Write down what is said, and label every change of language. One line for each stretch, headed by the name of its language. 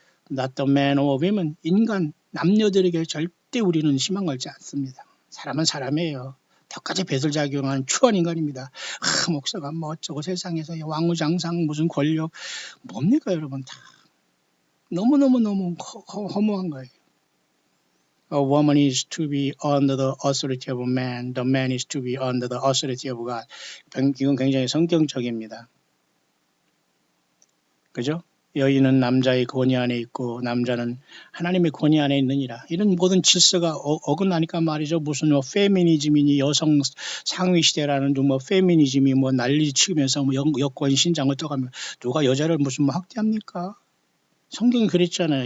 English: Not the man or woman
Korean: 인간 남녀들에게 절대 우리는 희망 걸지 않습니다. 사람은 사람이에요. 덕까지 배설작용하는 추한 인간입니다. 목사가 뭐 어쩌고 세상에서 왕우장상 무슨 권력 뭡니까 여러분 다 너무 허무한 거예요.
English: A woman is to be under the authority of a man. The man is to be under the authority of God.
Korean: 이건 굉장히 성경적입니다. 그죠? 여인은 남자의 권위 안에 있고 남자는 하나님의 권위 안에 있느니라. 이런 모든 질서가 어긋나니까 말이죠. 무슨 뭐 페미니즘이니 여성 상위 시대라는 뭐 페미니즘이 뭐 난리 치면서 뭐 여권 신장을 떠가며 누가 여자를 무슨 뭐 학대합니까? 성경이 그랬잖아요.